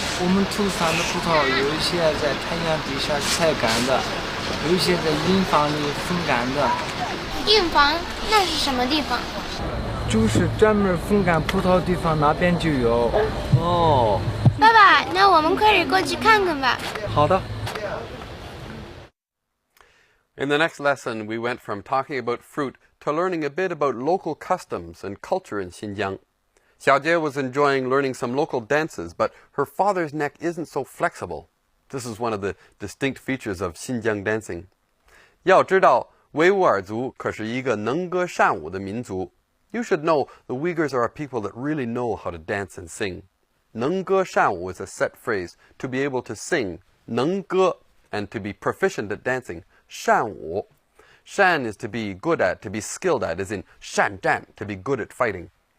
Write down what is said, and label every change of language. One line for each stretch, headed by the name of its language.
Chinese: 我们吐鲁番的葡萄有一些在太阳底下晒干的，有一些在印房里风干的。印房那是什么地方？就是专门风干葡萄的地方，那边就有。哦，爸爸，那我们快点过去看看吧。好的。
English: In the next lesson, we went from talking about fruit to learning a bit about local customs and culture in Xinjiang. Xiaojie was enjoying learning some local dances, but her father's neck isn't so flexible. This is one of the distinct features of Xinjiang dancing.
Chinese: 要知道，维吾尔族可是一个能歌善舞的民族。
English: You should know the Uyghurs are a people that really know how to dance and sing.
Chinese: 能歌善舞
English: is a set phrase. To be able to sing,
Chinese: 能歌,
English: and to be proficient at dancing,
Chinese: 善舞.
English: Shan is to be good at, to be skilled at, as in
Chinese: 善战,
English: to be good at fighting.